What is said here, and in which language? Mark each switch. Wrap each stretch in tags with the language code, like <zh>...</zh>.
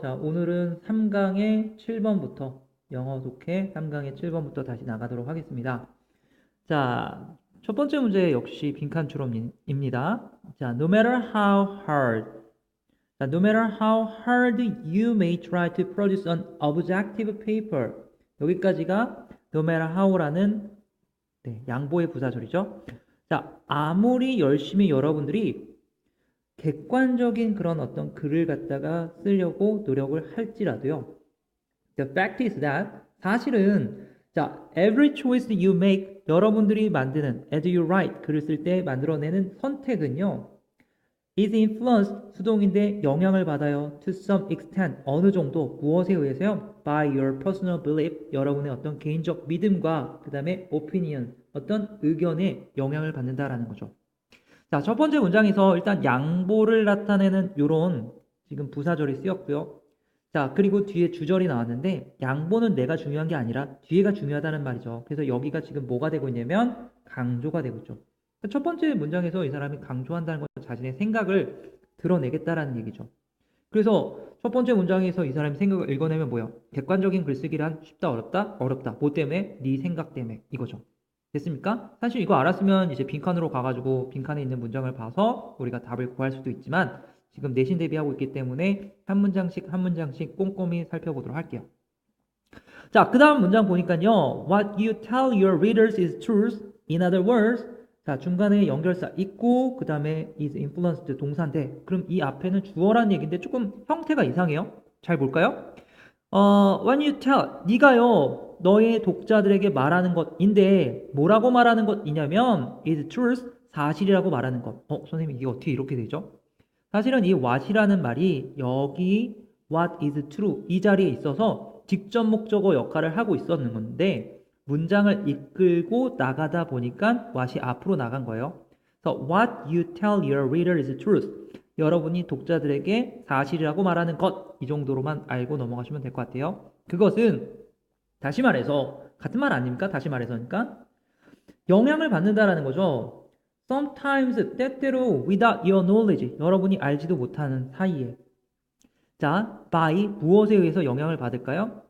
<ko>자, 오늘은 3강의 7번부터 영어 독해 3강의 7번부터 다시 나가도록 하겠습니다. 자, 첫 번째 문제 역시 빈칸 추론입니다.</ko> <en>자, no matter how hard. 자, no matter how hard you may try to produce an objective paper.</en> <ko>여기까지가</ko> <en>no matter how</en> <ko>라는 양보의 부사절이죠. 자, 아무리 열심히 여러분들이 객관적인 그런 어떤 글을 갖다가 쓰려고 노력을 할지라도요.</ko> <en>The fact is that</en> <ko>사실은 자,</ko> <en>every choice you make</en> <ko>여러분들이 만드는</ko> <en>as you write</en> <ko>글을 쓸 때 만들어내는 선택은요.</ko> <en>is influenced</en> <ko>수동인데 영향을 받아요.</ko> <en>to some extent</en> <ko>어느 정도 무엇에 의해서요?</ko> <en>by your personal belief</en> <ko>여러분의 어떤 개인적 믿음과 그 다음에 opinion 어떤 의견에 영향을 받는다라는 거죠. 자, 첫 번째 문장에서 일단 양보를 나타내는 요런 지금 부사절이 쓰였고요. 자, 그리고 뒤에 주절이 나왔는데 양보는 내가 중요한 게 아니라 뒤에가 중요하다는 말이죠. 그래서 여기가 지금 뭐가 되고 있냐면 강조가 되고 있죠. 첫 번째 문장에서 이 사람이 강조한다는 건 자신의 생각을 드러내겠다라는 얘기죠. 그래서 첫 번째 문장에서 이 사람이 생각을 읽어내면 뭐예요? 객관적인 글쓰기란 쉽다, 어렵다? 어렵다. 뭐 때문에? 네 생각 때문에. 이거죠. 됐습니까? 사실 이거 알았으면 이제 빈칸으로 가가지고 빈칸에 있는 문장을 봐서 우리가 답을 구할 수도 있지만 지금 내신 대비하고 있기 때문에 한 문장씩 한 문장씩 꼼꼼히 살펴보도록 할게요. 자, 그 다음 문장 보니까요.</ko> <en>What you tell your readers is truth. In other words,</en> <ko>자, 중간에 연결사 있고 그 다음에</ko> <en>is influenced</en> <ko>동사인데 그럼 이 앞에는 주어라는 얘기인데 조금 형태가 이상해요. 잘 볼까요?</ko> <en>when you tell,</en> <ko>네가요, 너의 독자들에게 말하는 것인데, 뭐라고 말하는 것이냐면,</ko> <en>is truth,</en> <ko>사실이라고 말하는 것. 선생님, 이게 어떻게 이렇게 되죠? 사실은 이 what이라는 말이 여기</ko> <en>what is true</en> <ko>이 자리에 있어서 직접 목적어 역할을 하고 있었는 건데, 문장을 이끌고 나가다 보니까 what이 앞으로 나간 거예요. 그래서</ko> <en>what you tell your reader is truth.</en> <ko>여러분이 독자들에게 사실이라고 말하는 것, 이 정도로만 알고 넘어가시면 될 것 같아요. 그것은 다시 말해서 같은 말 아닙니까? 다시 말해서니까 영향을 받는다라는 거죠. Sometimes 때때로</ko> <en>without your knowledge</en> <ko>여러분이 알지도 못하는 사이에 자, by 무엇에 의해서 영향을 받을까요?</ko>